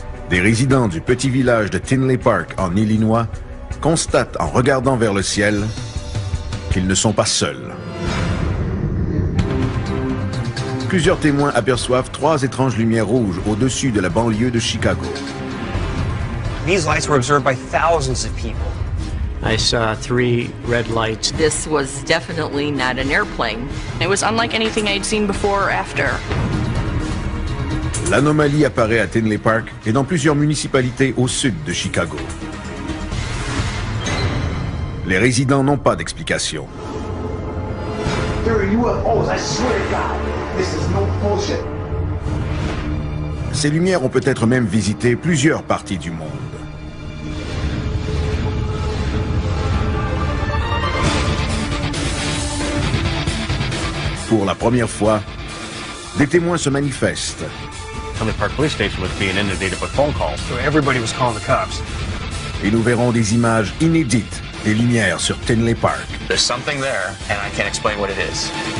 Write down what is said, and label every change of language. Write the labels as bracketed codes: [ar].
[fr] Des résidents du petit village de Tinley Park en Illinois constatent en regardant vers le ciel qu'ils ne sont pas seuls. Plusieurs témoins aperçoivent 3 étranges lumières rouges au-dessus de la banlieue de Chicago. [en] These lights were observed by thousands of people. I saw 3 red lights. This was definitely not an airplane. It was unlike anything I'd seen before or after. [fr] L'anomalie apparaît à Tinley Park et dans plusieurs municipalités au sud de Chicago. Les résidents n'ont pas d'explication. Ces lumières ont peut-être même visité plusieurs parties du monde. Pour la première fois, des témoins se manifestent. [en] Tinley Park Police Station was being inundated with phone calls, so everybody was calling the cops. [fr] Et nous verrons des images inédites des lumières sur Tinley Park. [en] There's something there, and I can't explain what it is.